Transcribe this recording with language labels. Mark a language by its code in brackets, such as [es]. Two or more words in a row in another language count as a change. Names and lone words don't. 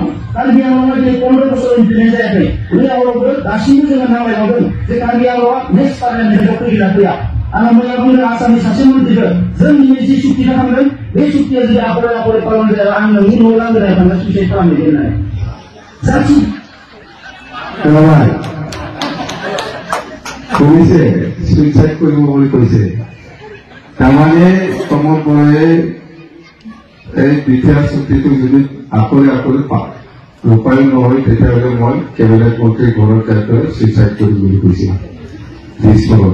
[brx] कार्बि आंलंआ दिनै 15 बोसोर उनफिननाय जायाखै। बे आंलंखौ दासिमबो जोङो नांलायबावदों जे कार्बि आंलंआ [en] next parliament [brx] फैगोन फैया। आं मैया बुंदों आसामनि सासे मन्थ्रिखौ जों दिनै जि सुक्ति खालामदों, बे सुक्तिया जुदि आखरे आखरे पालन जाया, आं नोंनि न' लांगोनायाव थांना सुइसाइड खालामहैगोन होननानै। जाथि [as] কৈছে সুইচাইড কৰিব বুলি কৈছে। তাৰমানে প্ৰমোদ বৰাই এই বিটিআৰ চুক্তিটো যদি আকৰে আকৰে ৰূপায়ণ নহয়, তেতিয়াহ'লে মই কেবিনেট মন্ত্ৰীৰ ঘৰত যাই চুইচাইড কৰিম বুলি কৈছে দিছপুৰত।